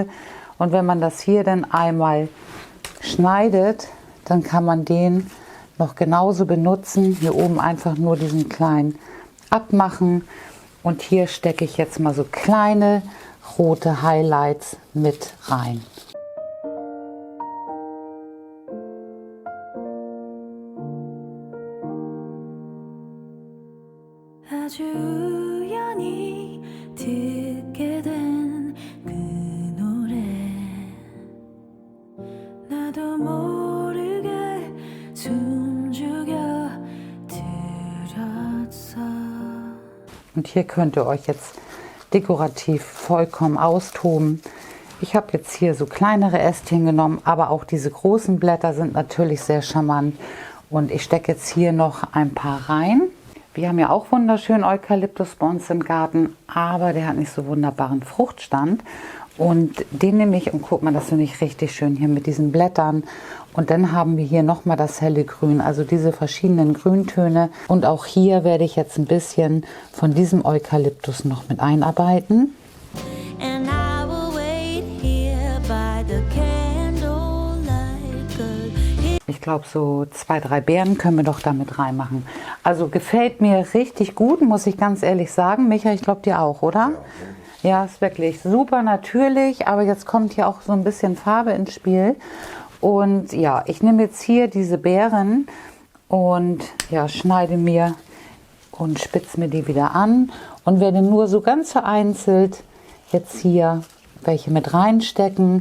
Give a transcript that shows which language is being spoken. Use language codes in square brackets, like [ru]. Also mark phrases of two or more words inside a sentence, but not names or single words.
[de] Und wenn man das hier dann einmal schneidet, dann kann man den noch genauso benutzen. Hier oben einfach nur diesen kleinen abmachen. Und hier stecke ich jetzt mal so kleine rote Highlights mit rein. [ko] 아주 우연히 듣게 된 그 노래 나도 모르게 숨죽여 들었어. [de] Und hier könnt ihr euch jetzt dekorativ vollkommen austoben. Ich habe jetzt hier so kleinere Ästchen genommen, aber auch diese großen Blätter sind natürlich sehr charmant. Und ich stecke jetzt hier noch ein paar rein. Wir haben ja auch wunderschönen Eukalyptus bei uns im Garten, aber der hat nicht so wunderbaren Fruchtstand. Und den nehme ich und guck mal, das finde ich richtig schön hier mit diesen Blättern. Und dann haben wir hier nochmal das helle Grün, also diese verschiedenen Grüntöne. Und auch hier werde ich jetzt ein bisschen von diesem Eukalyptus noch mit einarbeiten. [en] And I will wait here by the candlelight, 'cause [de] Ich glaube, so 2, 3 Beeren können wir doch damit reinmachen. Also gefällt mir richtig gut, muss ich ganz ehrlich sagen. Micha, ich glaube dir auch, oder? Ja, ist wirklich super natürlich, aber jetzt kommt hier auch so ein bisschen Farbe ins Spiel. Und ja, ich nehme jetzt hier diese Beeren und ja, schneide mir und spitze mir die wieder an und werde nur so ganz vereinzelt jetzt hier welche mit reinstecken.